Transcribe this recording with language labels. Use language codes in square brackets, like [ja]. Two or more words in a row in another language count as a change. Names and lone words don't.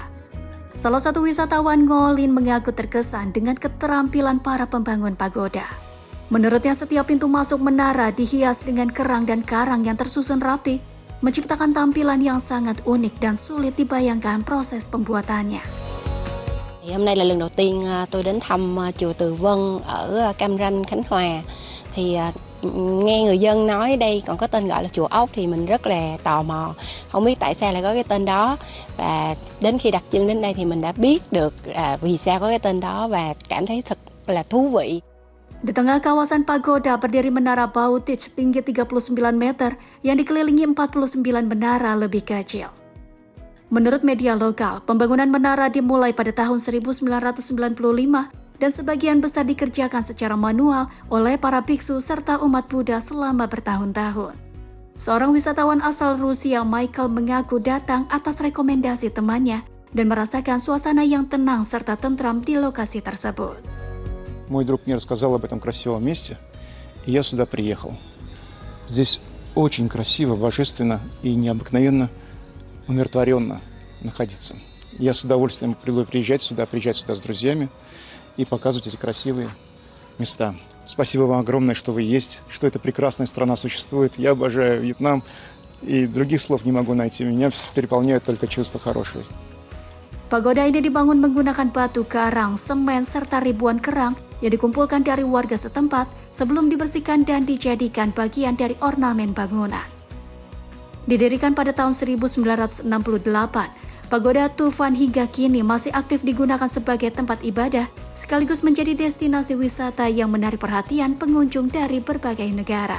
[id] Salah satu wisatawan Ngolin mengaku terkesan dengan keterampilan para pembangun pagoda. Menurutnya setiap pintu masuk menara dihias dengan kerang dan karang yang tersusun rapi, menciptakan tampilan yang sangat unik dan sulit dibayangkan proses pembuatannya. [vi] Hôm nay là lần đầu tiên tôi đến thăm chùa Từ Vân ở Cam Ranh, Khánh Hòa. Nghe người dân nói đây còn có tên gọi là chùa Ốc thì mình rất là tò mò, không biết tại sao lại có cái tên đó, và đến khi đặt chân đến đây thì mình đã biết được vì sao có cái tên đó và cảm thấy thật là thú vị. [id] Di tengah kawasan pagoda berdiri menara Bautic tinggi 39 meter yang dikelilingi 49 menara lebih kecil. Menurut media lokal, pembangunan menara dimulai pada tahun 1995 dan sebagian besar dikerjakan secara manual oleh para biksu serta umat Buddha selama bertahun-tahun. Seorang wisatawan asal Rusia, Michael, mengaku datang atas rekomendasi temannya dan merasakan suasana yang tenang serta tentram di lokasi tersebut. [ru] Мой друг мне рассказал об этом красивом месте, и я сюда приехал. Здесь очень красиво, божественно и необыкновенно умиротворенно находиться. Я с удовольствием буду приезжать сюда с друзьями и показывать эти красивые места. Спасибо вам огромное, что вы есть, что эта прекрасная страна существует. Я обожаю Вьетнам, и других слов не могу найти. Меня переполняют только чувства хорошие. [id] Pagoda ini dibangun menggunakan batu karang, semen, serta ribuan kerang yang dikumpulkan dari warga setempat sebelum dibersihkan dan dijadikan bagian dari ornamen bangunan. Didirikan pada tahun 1968, Pagoda Tufan hingga kini masih aktif digunakan sebagai tempat ibadah, sekaligus menjadi destinasi wisata yang menarik perhatian pengunjung dari berbagai negara.